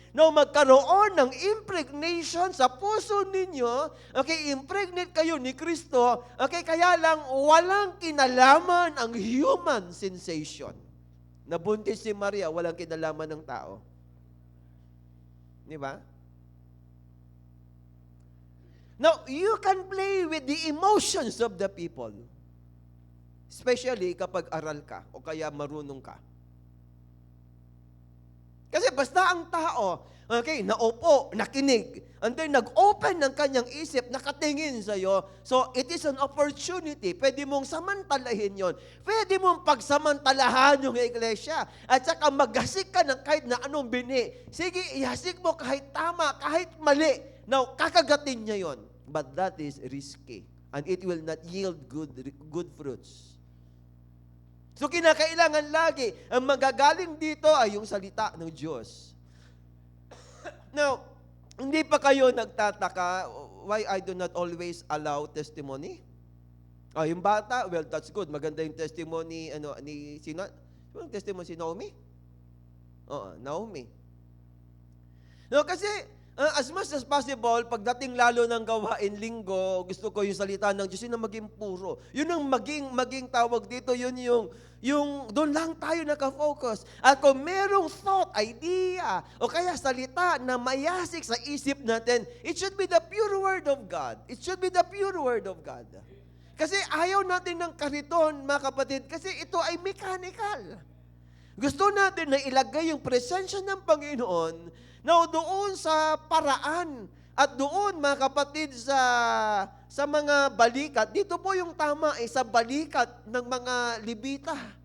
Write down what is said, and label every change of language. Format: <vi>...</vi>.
<tl>Now, magkaroon ng impregnation sa puso ninyo, okay, impregnate kayo ni Kristo, okay, kaya lang walang kinalaman ang human sensation. Nabuntis si Maria, walang kinalaman ng tao. Di ba?</tl> <en>Now, you can play with the emotions of the people.</en> <tl>Especially kapag aral ka o kaya marunong ka. Kasi basta ang tao, okay, naupo, nakinig, and then nag-open ng kanyang isip, nakatingin sa'yo,</tl> <en>so it is an opportunity.</en> <tl>Pwede mong samantalahin yon. Pwede mong pagsamantalahan yung iglesia. At saka maghasik ka ng kahit na anong bini. Sige, ihasik mo kahit tama, kahit mali. Now, kakagatin niya yon.</tl> <en>But that is risky. And it will not yield good fruits.</en> <tl>So, kinakailangan lagi, ang magagaling dito ay yung salita ng Diyos.</tl> <en>Now,</en> <tl>hindi pa kayo nagtataka</tl> <en>why I do not always allow testimony?</en> <tl>Yung bata,</tl> <en>well, that's good.</en> <tl>Maganda yung testimony, ni sino? Yung testimony si Naomi? Naomi. No, kasi,</tl> <en>as much as possible,</en> <tl>pagdating lalo ng gawain linggo, gusto ko yung salita ng Diyos, yun ang maging puro. Yun ang maging tawag dito, yun yung doon lang tayo nakafocus. At kung merong thought, idea, o kaya salita na mayasik sa isip natin,</tl> <en>it should be the pure word of God. It should be the pure word of God.</en> <tl>Kasi ayaw natin ng kariton, mga kapatid, kasi ito ay mechanical. Gusto natin na ilagay yung presensya ng Panginoon na doon sa paraan at doon, mga kapatid, sa mga balikat. Dito po yung tama sa balikat ng mga Libita.</tl>